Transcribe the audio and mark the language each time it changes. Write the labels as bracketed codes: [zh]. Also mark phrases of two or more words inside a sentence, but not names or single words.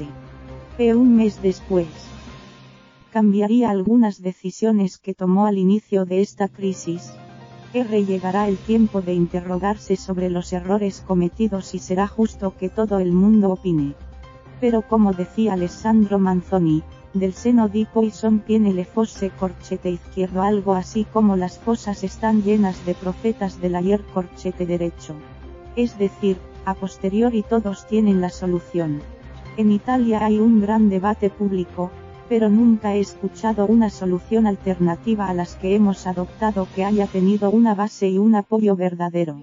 [es] Un mes después, cambiaría algunas decisiones que tomó al inicio de esta crisis. Llegará el tiempo de interrogarse sobre los errores cometidos y será justo que todo el mundo opine. Pero como decía Alessandro Manzoni, [it] del seno di poi son piene le fosse [es] corchete izquierdo, algo así como las fosas están llenas de profetas del ayer corchete derecho. Es decir, a posteriori todos tienen la solución. En Italia hay un gran debate público, pero nunca he escuchado una solución alternativa a las que hemos adoptado que haya tenido una base y un apoyo verdadero.